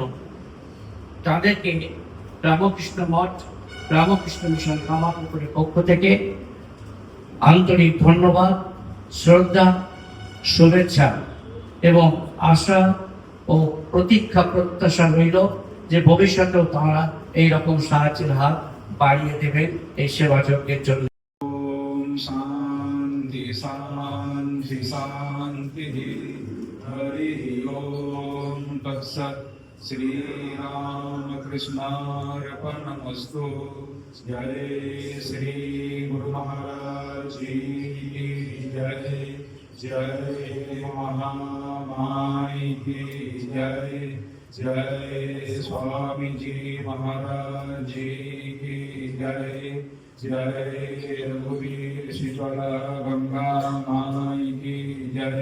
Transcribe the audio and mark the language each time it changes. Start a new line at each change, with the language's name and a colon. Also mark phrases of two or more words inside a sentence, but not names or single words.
Bangla: তাদেরকে রামকৃষ্ণ মঠ, রামকৃষ্ণ মিশন কামারপুকুরের পক্ষ থেকে আন্তরিক ধন্যবাদ, শ্রদ্ধা, শুভেচ্ছা এবং আশা ও প্রতীক্ষা প্রত্যাশা রইল যে ভবিষ্যতেও তাঁরা এইরকম সাহায্যের হাত বাড়িয়ে দেবেন এই সেবা যজ্ঞের জন্য।
Sanskrit: ओम शांति शांति शांति। हरि ओम तत्सत्। श्री रामकृष्णार्पणमस्तु।
Hindi: जय श्री गुरु महाराज की जय। जय महामाई की जय। जय स्वामी जी महाराज जी की जय। जय रघुवीर शीतला गंगा माई की जय।